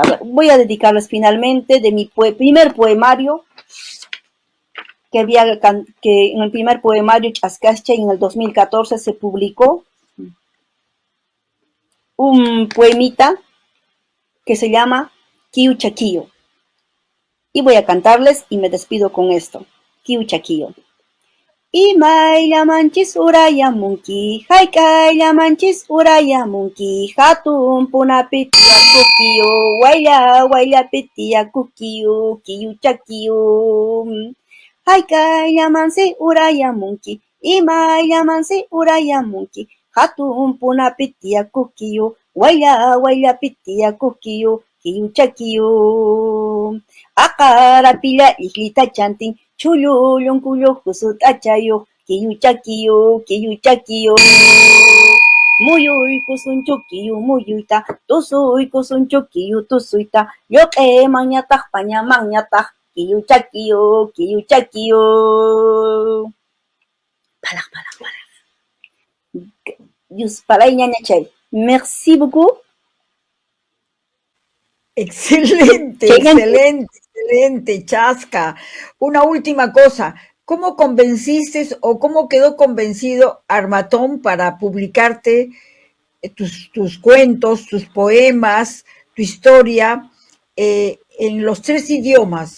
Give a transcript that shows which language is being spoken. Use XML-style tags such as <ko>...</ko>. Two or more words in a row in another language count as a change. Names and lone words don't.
<es>Ahora voy a dedicarles finalmente de mi primer poemario, que en el primer poemario Chascacha en el 2014 se publicó un poemita que se llama Kiu Chaquillo. Y voy a cantarles y me despido con esto. Kiu Chaquillo.</es> <qu>Imaylla manchis uraya munki, haykaylla manchis uraya munki, hatun punapitiya kukiyu, waylapitiya kukiyu, kiyu chakiyu. Haykaylla mansi uraya munki, imaylla mansi uraya munki, hatun punapitiya kukiyu, waylapitiya kukiyu, kiyu chakiyu. Aqarapilla islita chantin, chullullun kullukusut achayuq, kiyu chakiyu. Muyuykusun chukiyu muyuyta, tusuykusun chukiyu tusuyta, lluq'iman ñataq pañaman ñataq, kiyu chakiyu. Palaq. Dios, palay ñañachay.</qu> <fr>Merci beaucoup.</fr> <es>Excelente, Chasca. Una última cosa, ¿cómo convenciste o cómo quedó convencido Armatón para publicarte tus cuentos, tus poemas, tu historia en los 3 idiomas?</es>